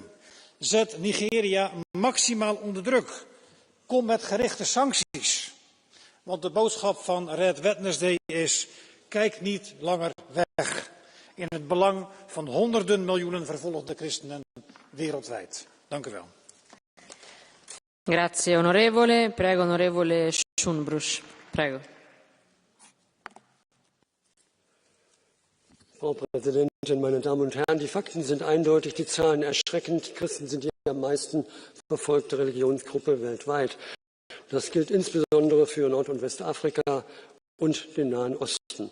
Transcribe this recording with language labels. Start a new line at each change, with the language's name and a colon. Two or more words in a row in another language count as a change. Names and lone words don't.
Dutch: Zet Nigeria maximaal onder druk. Kom met gerichte sancties. Want de boodschap van Red Wednesday is, kijk niet langer weg. In het belang van honderden miljoenen vervolgde christenen wereldwijd. Dank u wel.
Italian: Grazie onorevole, prego onorevole Schoenbruch. Prego.
German: Frau Präsidentin, meine Damen und Herren! Die Fakten sind eindeutig, die Zahlen erschreckend. Die Christen sind die am meisten verfolgte Religionsgruppe weltweit. Das gilt insbesondere für Nord- und Westafrika und den Nahen Osten.